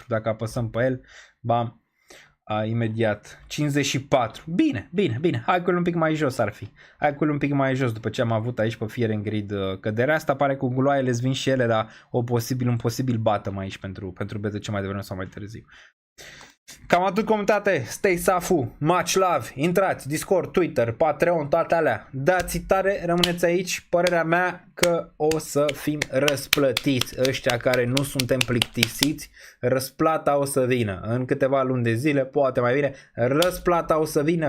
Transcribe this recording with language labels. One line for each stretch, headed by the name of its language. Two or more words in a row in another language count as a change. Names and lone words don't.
Romanian: Dacă apăsăm pe el, bam, imediat 54. Bine. Hai cu un pic mai jos ar fi. Hai cu un pic mai jos după ce am avut aici pe Fear and Greed căderea asta. Pare că guloaiele îți vin și ele, dar un posibil bottom aici pentru BTC mai devreme sau mai târziu. Cam atât, comunitate.
English: Stay safu, much love.
Romanian: Intrați, Discord, Twitter, Patreon, toate alea. Dați tare, rămâneți aici. Părerea mea că o să fim răsplătiți. Ăștia care nu suntem plictisiți, răsplata o să vină. În câteva luni de zile, poate mai bine, răsplata o să vină.